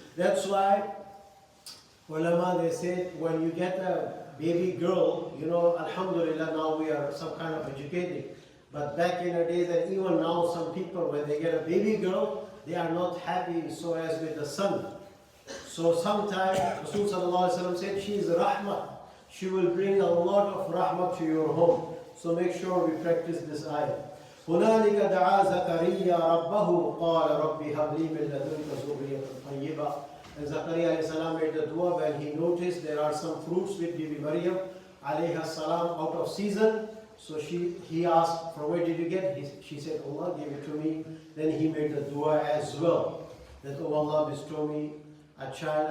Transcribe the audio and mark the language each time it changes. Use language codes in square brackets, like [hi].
[en] That's why ulama, they said, when you get a baby girl, alhamdulillah, now we are some kind of educated. But back in the days, and even now, some people, when they get a baby girl, they are not happy so as with the son. So sometimes Rasul sallallahu alaihi wasallam said, she is rahmah. She will bring a lot of rahmah to your home. So make sure we practice this ayah. [ar] هنالك دعا زكريا ربه قال رب هب لي من لدنك ذرية طيبة. [en] And Zakaria alayhi salam made the dua when he noticed there are some fruits with Bibi Maryam alayhi salam out of season. So he asked, from where did you get? She said, Allah gave it to me. Then he made the dua as well, that, oh Allah, bestow me a child.